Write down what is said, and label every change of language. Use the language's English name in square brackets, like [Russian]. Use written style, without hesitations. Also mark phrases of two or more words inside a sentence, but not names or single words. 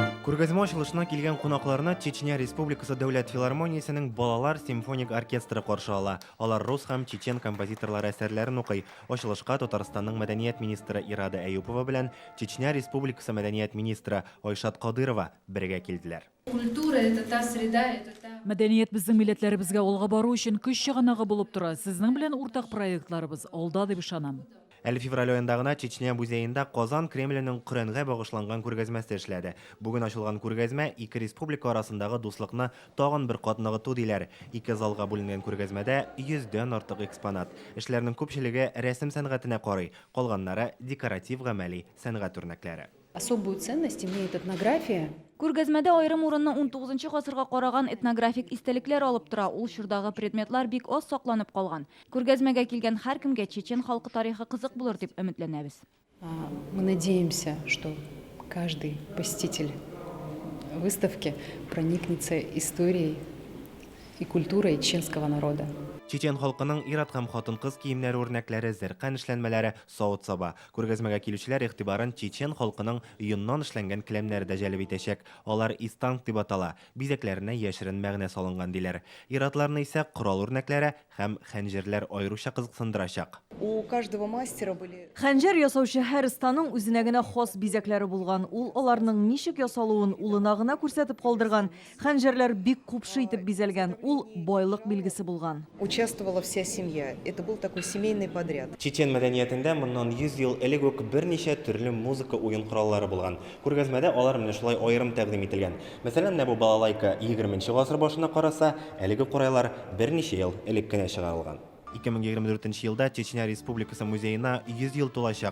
[Tatar] Күргәзмә ачылышына килгән кунакларны Чечня Республикасы Дәүләт филармониясенең балалар симфоник оркестры каршы ала. Алар рус һәм чечен композиторлары әсәрләрен укый. Ачылышка Татарстанның мәдәният министры Ирада Әюпова белән Чечня Республикасы мәдәният министры Айшат Кадырова бергә килделәр. [Russian] Культура – это та среда, это та... [Tatar] Мәдәният безнең милләтләребезгә алга бару өчен көч чыганагы булып тора. Сезнең белән уртак проектларыбыз алда дип ышанам. Әле февраль аенда гына Чечня музеенда Казан Кремленең Коръәнгә багышланган күргәзмәсе эшләде. Бүген ачылган күргәзмә ике республика арасындагы дуслыкны тагын бер кат ныгыту диләр. Ике залга бүленгән күргәзмәдә 100дән артык экспонат. Эшләрнең күпчелеге рәсем сәнгатенә карый, калганнары декоратив гамәли сәнгать үрнәкләре. [Russian] Особую ценность имеет этнография. [Tatar] Күргәзмәдә аерым урынны 19 гасырга караган этнографик истәлекләр алып тора. Ул чордагы предметлар бик аз сакланып калган. Күргәзмәгә килгән һәркемгә чечен халкы тарихы кызык булыр дип өметләнәбез. [Russian] Мы надеемся, что каждый посетитель выставки проникнется историей и культурой чеченского народа. [Tatar] Чечен халкының ир-ат һәм хатын-кыз киемнәре үрнәкләре, зәркән эшләнмәләре савыт саба. Күргәзмәгә килүчеләр игътибарын чечен халкының йоннан эшләнгән келәмнәре дә җәлеп итәчәк. Алар истанг дип атала. Бизәкләренә яшерен мәгънә салынган диләр. Ир-атларны исә корал үрнәкләре һәм хәнҗерләр аеруча кызыксындырачак. [Russian] У каждого мастера были... [Tatar] Хәнҗәр ясаучы һәр останың үзенә генә хас бизәкләре булган. Ул аларның ничек ясалуын улына гына күрсәтеп калдырган. Хәнҗәрләр бик купшы итеп бизәлгән. Ул байлык билгесе булган. [Russian] Участвовала вся семья. Это был такой семейный подряд. [Tatar] Чечен мәдәниятендә моннан 100 ел элек үк берничә төрле музыка уен кораллары булган. Күргәзмәдә алар менә шулай аерым тәкъдим ителгән. Мәсәлән, бу балалайка 20нче гасыр башына караса, әлеге кораллар берничә ел элек кенә чыгарылган. 2024 елда Чечня Республикасы музеена 100 ел тулачак.